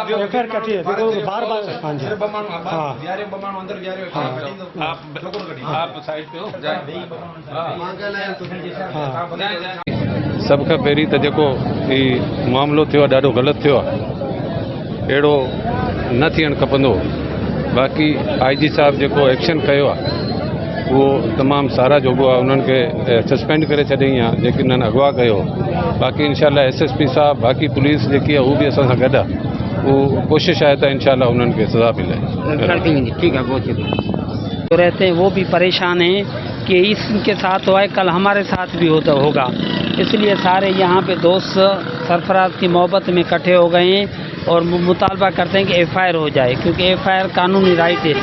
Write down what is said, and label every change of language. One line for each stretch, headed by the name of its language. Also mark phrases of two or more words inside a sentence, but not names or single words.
Urdu: FIR کٹی ہے دیکھو بار بار۔ ہاں جی آپ سائیڈ پہ ہو
Sindhi: सब खां पहिरीं त जेको ही मामिलो थियो आहे ॾाढो ग़लति थियो आहे, अहिड़ो न थियणु खपंदो। बाक़ी IG साहब जेको एक्शन कयो आहे
Urdu: وہ تمام سارا جو انہوں نے سسپینڈ
Sindhi: करे छॾियईं आहे जेके इन्हनि अगवा कयो। बाक़ी इंशाल्लाह SSP साहब बाक़ी पुलिस जेकी आहे उहो बि असां सां गॾु आहे।
Urdu: وہ کوشش ہے تو ان شاء اللہ انہوں نے کے سزا ملے. ٹھیک ہے، بہت شکریہ. جو رہتے ہیں وہ بھی پریشان ہیں کہ اس کے ساتھ ہوا ہے، کل ہمارے ساتھ بھی ہوگا. اس لیے سارے یہاں پہ دوست سرفراز کی محبت میں اکٹھے ہو گئے ہیں اور مطالبہ کرتے ہیں کہ FIR ہو جائے، کیونکہ FIR قانونی رائٹ ہے.